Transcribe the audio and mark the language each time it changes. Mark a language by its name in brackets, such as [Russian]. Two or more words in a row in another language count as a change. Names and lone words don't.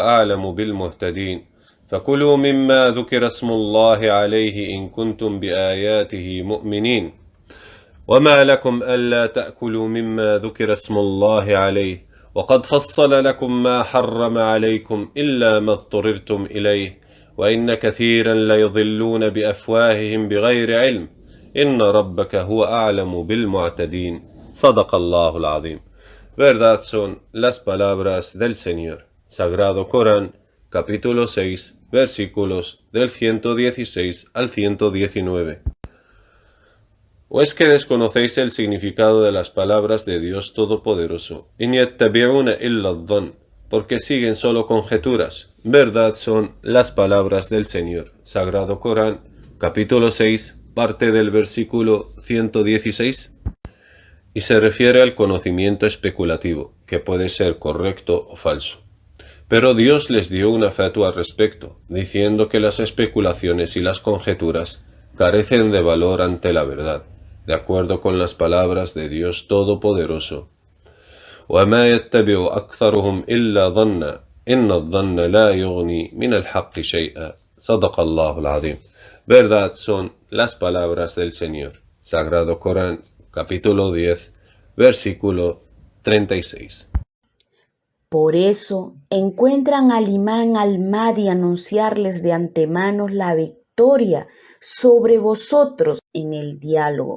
[Arabic] أعلم بالمهتدين فكلوا مما ذكر اسم الله عليه إن كنتم بآياته مؤمنين وما لكم ألا تأكلوا مما ذكر اسم الله عليه وقد فصل لكم ما حرم عليكم إلا ما اضطررتم إليه وإن كثيرا ليضلون بأفواههم بغير علم إن ربك هو أعلم بالمعتدين صدق الله العظيم. [Spanish] Verdad son las palabras del Señor. Sagrado Corán, capítulo 6, versículos del 116 al 119. ¿O es que desconocéis el significado de las palabras de Dios Todopoderoso? [Arabic] إِنْ يَتَّبِعُونَ إِلَّا الظَّنَّ, [Spanish] porque siguen solo conjeturas. Verdad son las palabras del Señor. Sagrado Corán, capítulo 6, parte del versículo 116. Y se refiere al conocimiento especulativo, que puede ser correcto o falso. Pero Dios les dio una fatua al respecto, diciendo que las especulaciones y las conjeturas carecen de valor ante la verdad, de acuerdo con las palabras de Dios Todopoderoso. [Arabic] وَمَا يَتَّبِعُ أَكْثَرُهُمْ إِلَّا ظَنًّا إِنَّ الظَّنَّ لَا يُغْنِي مِنَ الْحَقِّ شَيْئًا صَدَقَ اللَّهُ الْعَظِيمُ. [Spanish] Verdad son las palabras del Señor. Sagrado Corán, capítulo 10, versículo 36. Por eso encuentran al Imam al-Mahdi anunciarles de antemano la victoria sobre vosotros en el diálogo.